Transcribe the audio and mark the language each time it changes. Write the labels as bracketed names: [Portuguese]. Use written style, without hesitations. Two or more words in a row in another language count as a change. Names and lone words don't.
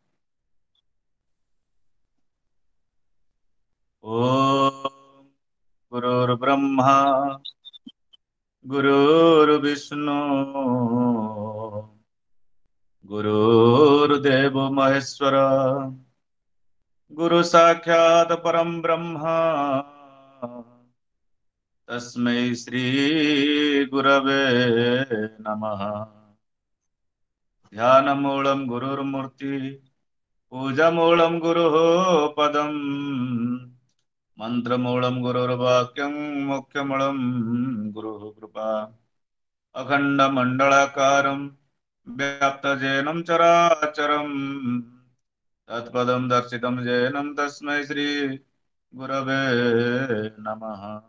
[Sanskrit] ॐ गुरुर्ब्रह्मा गुरुर्विष्णु गुरुर्देव महेश्वर गुरु साक्षात् परम् ब्रह्म तस्मै श्री गुरवे नमः। ध्यानमूलं गुरुर्मूर्ति पूजामूलं गुरुः पदम् मन्त्रमूलं गुरुर्वाक्यं मुख्यमूलं गुरुः कृपा अखण्डमण्डलाकारं व्याप्तजेनं चराचरम् तत्पदं दर्शितं येनं तस्मै श्री गुरवे नमः।